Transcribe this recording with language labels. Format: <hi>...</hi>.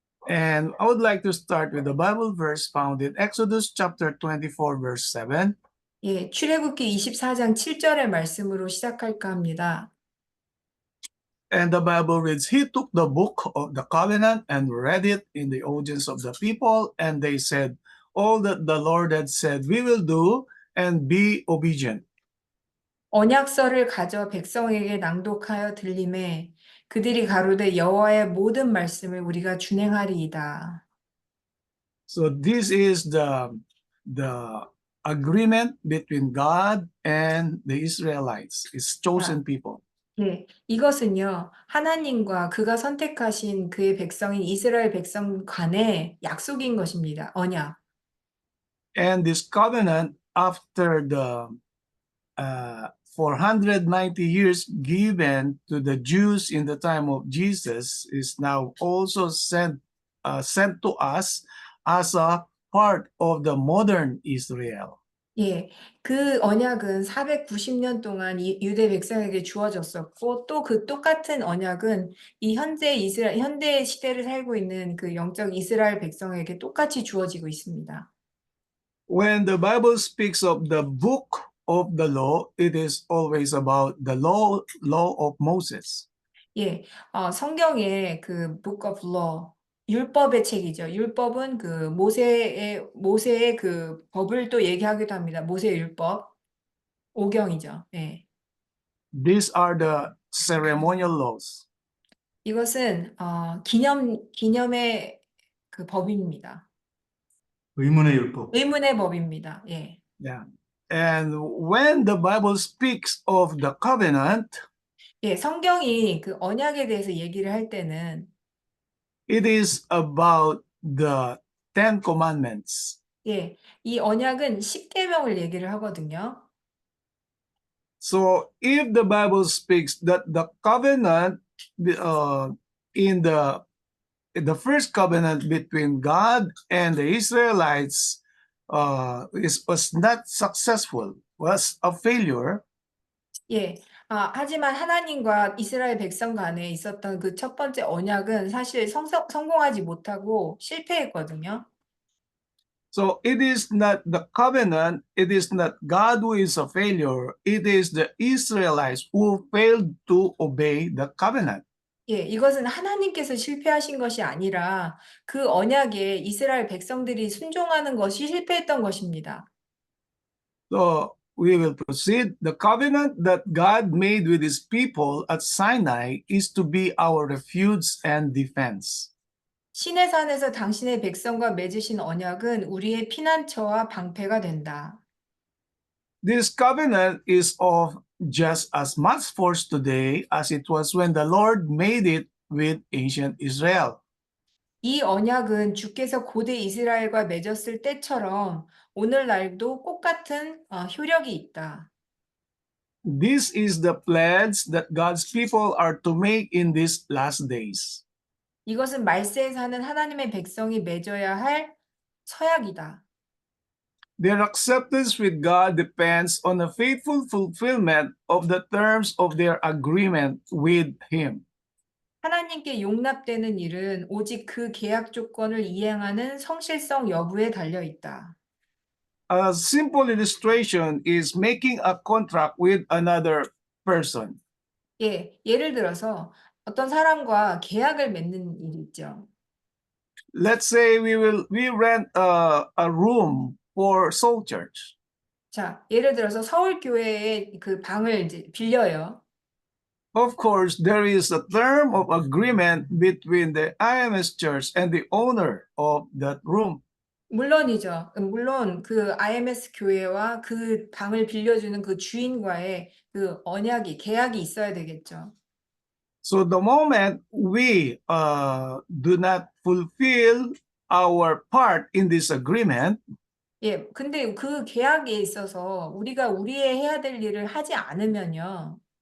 <en>And I would like to start with the Bible verse found in Exodus chapter 24, verse 7.</en> <ko>예, 출애굽기 24장 7절의 말씀으로 시작할까 합니다.</ko> <en>And the Bible reads, He took the book of the covenant and read it in the audience of the people, and they said, all that the Lord had said we will do, and be obedient.</en> <ko>언약서를 가져 백성에게 낭독하여 들림에 그들이 가로되 여호와의 모든 말씀을 우리가 준행하리이다.</ko> <en>So this is the agreement between God and the Israelites, His chosen people.</en> <ko>예, 이것은요, 하나님과 그가 선택하신 그의 백성인 이스라엘 백성 간의 약속인 것입니다. 언약.</ko> <en>And this covenant, after the 490 years given to the Jews in the time of Jesus, is now also sent to us as a part of the modern Israel.</en> <ko>예, 그 언약은 490년 동안 이 유대 백성에게 주어졌었고 또 그 똑같은 언약은 이 현대 시대를 살고 있는 그 영적 이스라엘 백성에게 똑같이 주어지고 있습니다.</ko> <en>When the Bible speaks of the book of the law, it is always about the law of Moses.</en> <ko>예, 성경의 그</ko> <en>Book of Law,</en> <ko>율법의 책이죠. 율법은 그 모세의 그 법을 또 얘기하기도 합니다. 모세의 율법, 오경이죠. 예.</ko> <en>These are the ceremonial laws.</en> <ko>이것은 기념의 그 법입니다. 의문의 율법. 의문의 법입니다. 예.</ko> <en>Yeah. And when the Bible speaks of the covenant,</en> <ko>예, 성경이 그 언약에 대해서 얘기를 할 때는</ko> <en>it is about the Ten Commandments.</en> <ko>예, 이 언약은 십계명을 얘기를 하거든요.</ko> <en>So if the Bible speaks that the covenant in the first covenant between God and the Israelites was not successful, was a failure,</en> <ko>예. 하지만 하나님과 이스라엘 백성 간에 있었던 그 첫 번째 언약은 사실 성공하지 못하고 실패했거든요.</ko> <en>so it is not the covenant, it is not God who is a failure, it is the Israelites who failed to obey the covenant.</en> <ko>예, 이것은 하나님께서 실패하신 것이 아니라 그 언약에 이스라엘 백성들이 순종하는 것이 실패했던 것입니다.</ko> <en>So we will proceed. The covenant that God made with his people at Sinai is to be our refuge and defense.</en> <ko>시내 산에서 당신의 백성과 맺으신 언약은 우리의 피난처와 방패가 된다.</ko> <en>This covenant is of just as much force today as it was when the Lord made it with ancient Israel.</en> <ko>이 언약은 주께서 고대 이스라엘과 맺었을 때처럼 오늘날도 똑같은 효력이 있다.</ko> <en>This is the pledge that God's people are to make in these last days.</en> <ko>이것은 말세에 사는 하나님의 백성이 맺어야 할 서약이다.</ko> <en>Their acceptance with God depends on a faithful fulfillment of the terms of their agreement with Him.</en> <ko>하나님께 용납되는 일은 오직 그 계약 조건을 이행하는 성실성 여부에 달려 있다.</ko> <en>A simple illustration is making a contract with another person.</en> <ko>예, 예를 들어서 어떤 사람과 계약을 맺는 일이 있죠.</ko> <en>Let's say we rent a room for Soul Church.</en> <ko>자, 예를 들어서 서울 교회에 그 방을 이제 빌려요.</ko> <en>Of course, there is a term of agreement between the IMS Church and the owner of that room.</en> <ko>물론이죠. 물론 그 IMS 교회와 그 방을 빌려주는 그 주인과의 그 언약이, 계약이 있어야 되겠죠.</ko> <en>So the moment we do not fulfill our part in this agreement,</en> <ko>예, 근데 그 계약에 있어서 우리가 우리의 해야 될 일을 하지 않으면요.</ko>